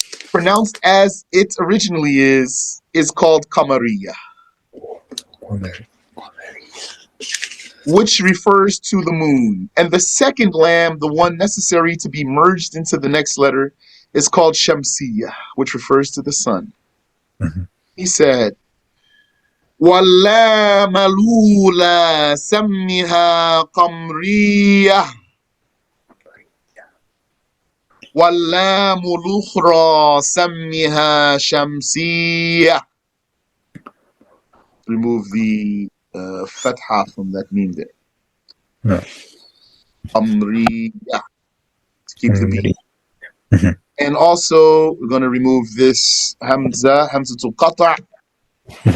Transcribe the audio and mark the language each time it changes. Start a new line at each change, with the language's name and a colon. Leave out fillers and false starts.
English: pronounced as it originally is called Qamariyah, Qamari. which refers to the moon. And the second lamb, the one necessary to be merged into the next letter, is called Shamsiyah, which refers to the sun. Mhm. He said,
Arabic: وَاللَّامَ الْأُولَى سَمِّهَا قَمْرِيَّةً وَاللَّامُ الْأُخْرَى سَمِّهَا شَمْسِيَّةً.
English: Remove the fatha from that meme there. No. Amriyah, to keep the beat. Qamari. Mhm. And also, we're going to remove this hamzatul qata' Mhm.